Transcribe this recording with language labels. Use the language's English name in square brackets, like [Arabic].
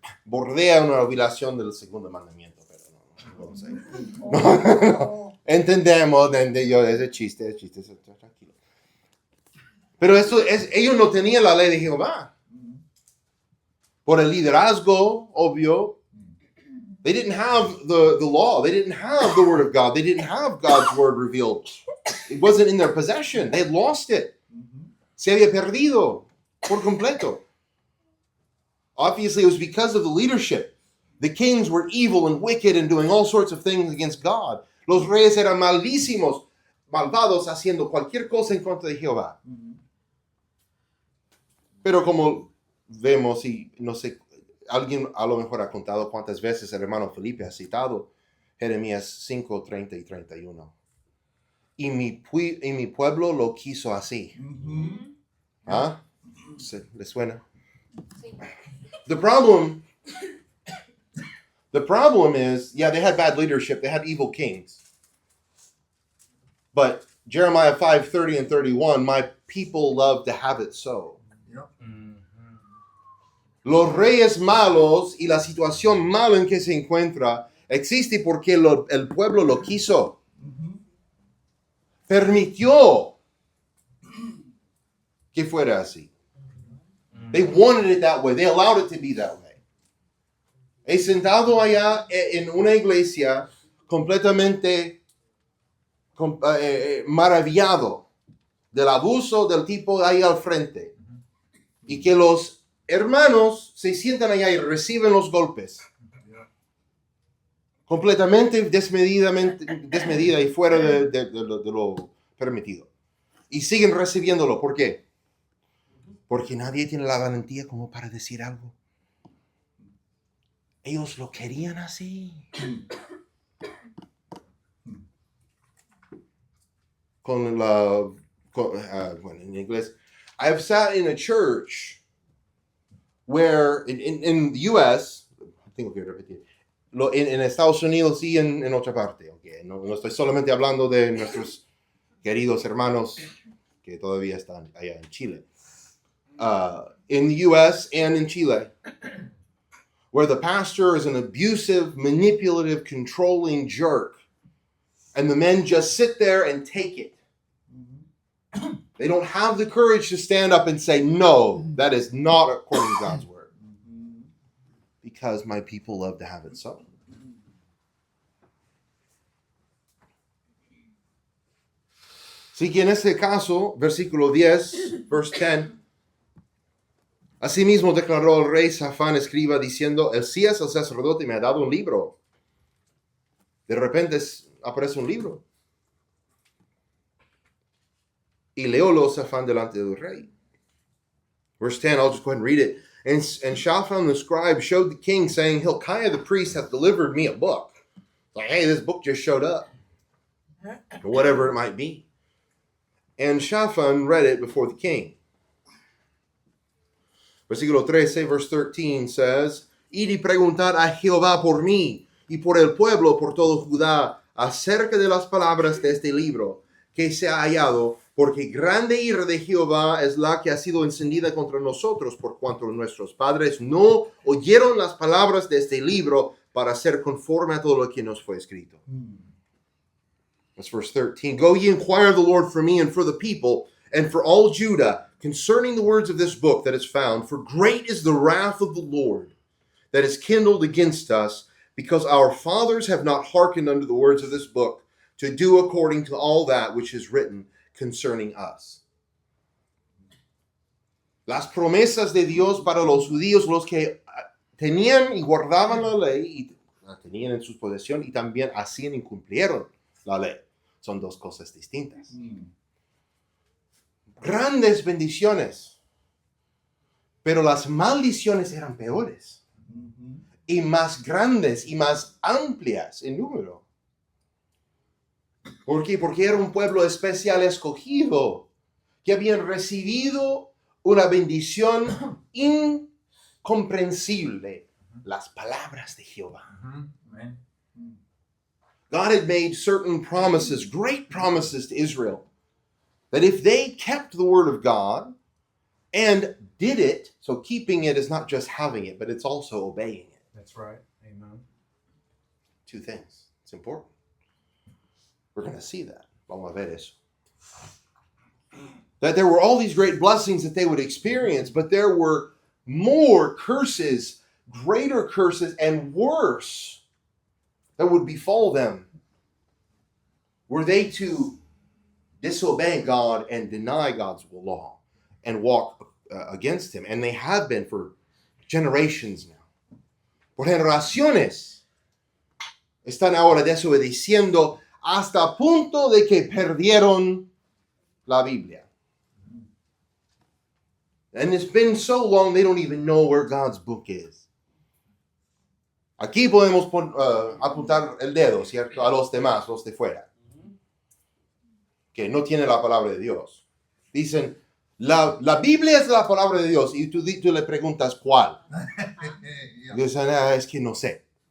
[Spanish] Bordea una violación del segundo mandamiento, pero no lo sé. Entendemos, ese chiste, tranquilo. Pero ellos no tenían la ley de Jehová. Por el liderazgo, obvio, [English] they didn't have the law. They didn't have the word of God. They didn't have God's word revealed. It wasn't in their possession. They had lost it. [Spanish] Se había perdido por completo. [English] Obviously, it was because of the leadership. The kings were evil and wicked and doing all sorts of things against God. [Spanish] Los reyes eran malísimos, malvados, haciendo cualquier cosa en contra de Jehová. Pero como vemos, y no sé, alguien a lo mejor ha contado cuántas veces el hermano Felipe ha citado Jeremías 5, 30 y 31. Y mi pueblo lo quiso así. ¿Ah? ¿Le suena? Sí. [English] The problem is, yeah, they had bad leadership. They had evil kings. But Jeremiah 5, 30 and 31, my people love to have it so. [Spanish] Los reyes malos y la situación mala en que se encuentra existe porque el pueblo lo quiso. Permitió que fuera así. [English] They wanted it that way. They allowed it to be that way. [Spanish] He sentado allá en una iglesia completamente maravillado del abuso del tipo ahí al frente. Y que los hermanos se sientan allá y reciben los golpes. Completamente desmedida y fuera de lo permitido. Y siguen recibiéndolo. ¿Por qué? Porque nadie tiene la valentía como para decir algo. Ellos lo querían así. Bueno, en inglés. [English] I have sat in a church where, in the U.S., [Spanish] tengo que repetir, en Estados Unidos y en otra parte. Okay? No estoy solamente hablando de nuestros queridos hermanos que todavía están allá en Chile. [English] In the U.S. and in Chile, where the pastor is an abusive, manipulative, controlling jerk, and the men just sit there and take it. They don't have the courage to stand up and say, no, that is not according to God's word. Because my people love to have it so. [Spanish] Así que en este caso, versículo 10, [English] verse 10, [Spanish] asimismo declaró el rey Safán, escriba, diciendo, Elías el sacerdote me ha dado un libro. De repente aparece un libro. Y leólo Safán delante del rey. [English] Verse 10, I'll just go ahead and read it. And Shaphan the scribe showed the king, saying, Hilkiah the priest hath delivered me a book. Like, hey, this book just showed up. Or whatever it might be. And Shaphan read it before the king. [Spanish] Versículo 13, [English] verse 13 says, [Spanish] Id y preguntad a Jehová por mí y por el pueblo, por todo Judá, acerca de las palabras de este libro que se ha hallado, porque grande ira de Jehová es la que ha sido encendida contra nosotros, por cuanto nuestros padres no oyeron las palabras de este libro para ser conforme a todo lo que nos fue escrito. [English] That's verse 13. Go ye inquire of the Lord for me and for the people, and for all Judah concerning the words of this book that is found, for great is the wrath of the Lord that is kindled against us, because our fathers have not hearkened unto the words of this book, to do according to all that which is written concerning us. [Spanish] Las promesas de Dios para los judíos, los que tenían y guardaban la ley, y la tenían en su posesión, y también hacían y cumplieron la ley. Son dos cosas distintas. Grandes bendiciones, pero las maldiciones eran peores, y más grandes y más amplias en número. ¿Por qué? Porque era un pueblo especial escogido, que habían recibido una bendición incomprensible, las palabras de Jehová. Amen. [English] God had made certain promises, great promises to Israel, that if they kept the word of God and did it, so keeping it is not just having it, but it's also obeying it. That's right. Amen. Two things. It's important. We're going to see that. [Spanish] Vamos a ver eso. [English] That there were all these great blessings that they would experience, but there were more curses, greater curses, and worse that would befall them were they to disobey God and deny God's law and walk against Him. And they have been for generations now. [Spanish] Por generaciones están ahora desobedeciendo hasta punto de que perdieron la Biblia. [English] And it's been so long they don't even know where God's book is. [Spanish] Aquí podemos apuntar el dedo, ¿cierto? A los demás, los de fuera, que no tienen la palabra de Dios. Dicen, la Biblia es la palabra de Dios, y tú le preguntas cuál. Yeah. Dicen, es que no sé.